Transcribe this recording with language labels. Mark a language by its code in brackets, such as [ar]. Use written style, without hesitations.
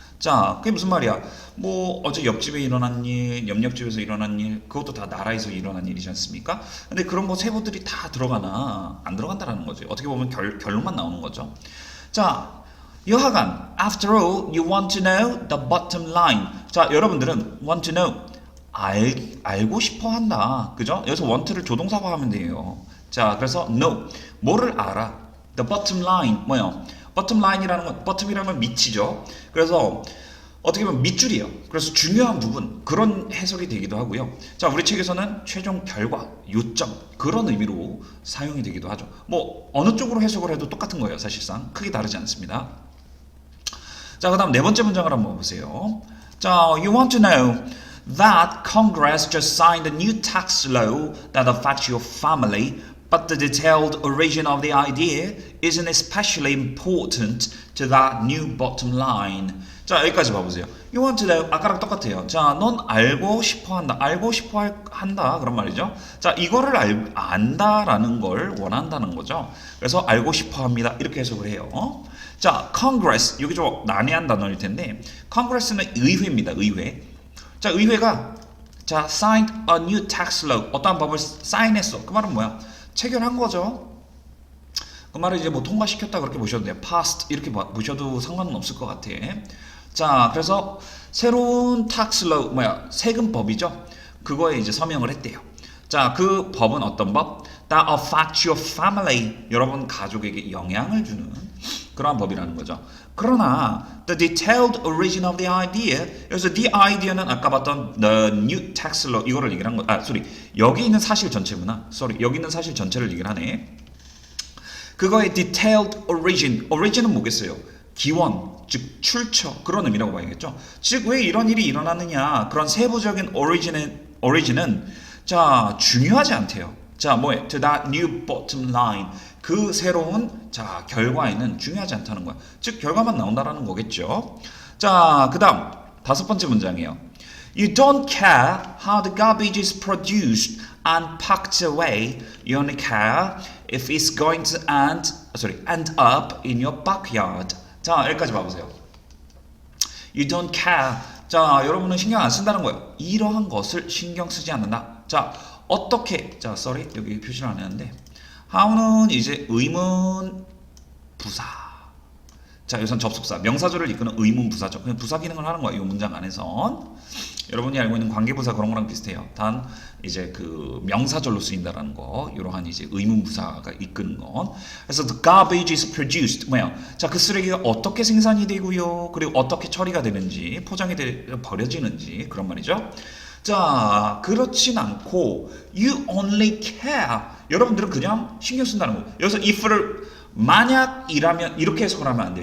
[ko] 자, 그게 무슨 말이야? 뭐 어제 옆집에 일어난 일, 옆집에서 일어난 일, 그것도 다 나라에서 일어난 일이지 않습니까? 근데 그런 거 세부들이 다 들어가나 안 들어간다라는 거죠. 어떻게 보면 결론만 나오는 거죠. 자, 여하간, [en] after all, you want to know the bottom line. [ko] 자, 여러분들은 [en] want to know, [ko] 알고 싶어 한다. 그죠? 여기서 want를 조동사화하면 돼요. 자, 그래서 know, 뭐를 알아? [en] The bottom line, [ko] 뭐요? bottom line이라는 건, bottom이라는 건 밑이죠. 그래서 어떻게 보면 밑줄이에요. 그래서 중요한 부분, 그런 해석이 되기도 하고요. 자, 우리 책에서는 최종 결과, 요점, 그런 의미로 사용이 되기도 하죠. 뭐 어느 쪽으로 해석을 해도 똑같은 거예요. 사실상 크게 다르지 않습니다. 자, 그 다음 네 번째 문장을 한번 보세요. [en] 자, you want to know that Congress just signed a new tax law that affects your family, but the detailed origin of the idea isn't especially important to that new bottom line. [ko] 자, 여기까지 봐보세요. [en] You want to know, [ko] 아까랑 똑같아요. 자, 넌 알고 싶어 한다. 알고 싶어 한다. 그런 말이죠. 자, 이거를 안다라는 걸 원한다는 거죠. 그래서 알고 싶어 합니다. 이렇게 해석을 해요. 자, Congress, 여기 좀 난해한 단어일 텐데, Congress는 의회입니다. 의회. 자, 의회가 자, [en] signed a new tax law. [ko] 어떠한 법을 사인했어. 그 말은 뭐야? 체결한 거죠. 그 말을 이제 뭐 통과시켰다 그렇게 보셔도 돼요. passed 이렇게 보셔도 상관은 없을 것 같아. 자, 그래서 새로운 tax law 세금법이죠. 그거에 이제 서명을 했대요. 자, 그 법은 어떤 법? [en] That affects your family. [ko] 여러분 가족에게 영향을 주는 그러한 법이라는 거죠. 그러나 [en] the detailed origin of the idea. [ko] 그래서 the idea는 아까 봤던 [en] the new tax law [ko] 이거를 얘기를 한 거. 여기 있는 사실 전체구나. 여기 있는 사실 전체를 얘기를 하네. 그거의 [en] detailed origin. [ko] origin은 뭐겠어요? 기원, 즉 출처 그런 의미라고 봐야겠죠. 즉 왜 이런 일이 일어나느냐 그런 세부적인 origin은 자 중요하지 않대요. 자 뭐에 [en] to that new bottom line [ko] 그 새로운 자 결과에는 중요하지 않다는 거야. 즉 결과만 나온다라는 거겠죠. 자 그다음 다섯 번째 문장이에요. [en] You don't care how the garbage is produced and packed away. You only care if it's going to end up in your backyard. [ko] 자, 여기까지 봐보세요. [en] You don't care. [ko] 자, 여러분은 신경 안 쓴다는 거예요. 이러한 것을 신경 쓰지 않는다. 자, 어떻게? 자, 여기 표시를 안 했는데. how는 이제 의문 부사. 자, 여기선 접속사. 명사절을 이끄는 의문 부사죠. 그냥 부사 기능을 하는 거예요. 이 문장 안에선. 여러분이 알고 있는 관계부사 그런 거랑 비슷해요. 단 이제 그 명사절로 쓰인다라는 거, 이러한 이제 의문부사가 이끄는 건. 그래서 [en] the garbage is produced [ko] 뭐야? 자, 그 쓰레기가 어떻게 생산이 되고요, 그리고 어떻게 처리가 되는지, 포장이 버려지는지 그런 말이죠. 자, 그렇진 않고 [en] you only care. [ko] 여러분들은 그냥 신경 쓴다는 거. 여기서 if를 만약이라면 이렇게 해석을 하면 안 돼요.